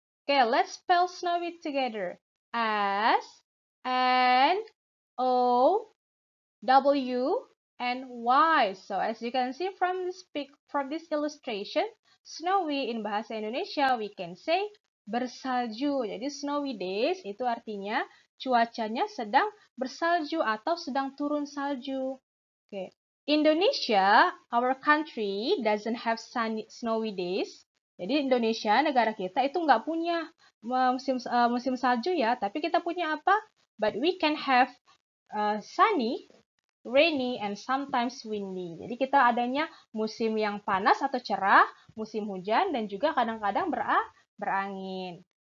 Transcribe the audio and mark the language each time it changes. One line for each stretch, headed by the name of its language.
English: Okay, let's spell Snowy together. S N O W and Y. So as you can see from this illustration, snowy in bahasa Indonesia we can say
Indonesian: bersalju. Jadi snowy days itu artinya cuacanya sedang bersalju atau sedang turun salju. Oke.
English: Indonesia, our country doesn't have snowy days.
Indonesian: Jadi Indonesia, negara kita itu nggak punya musim salju ya, tapi kita punya apa?
English: But we can have sunny, rainy, and sometimes windy.
Indonesian: Jadi kita adanya musim yang panas atau cerah, musim hujan, dan juga kadang-kadang berangin.